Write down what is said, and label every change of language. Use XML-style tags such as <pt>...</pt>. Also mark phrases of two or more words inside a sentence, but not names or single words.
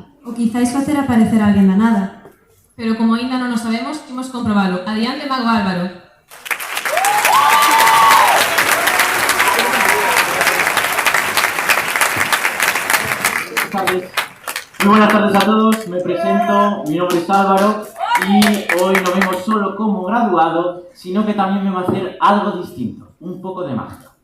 <gl>Ou quizáis facer aparecer alguén da nada. Pero como aínda non o sabemos, imos comprobalo. Adiante, Mago Álvaro.</gl> <es>Muy buenas tardes a todos, me presento, mi nombre es Álvaro y hoy no vengo solo como graduado, sino que también me va a hacer algo distinto, un poco de magia.</es>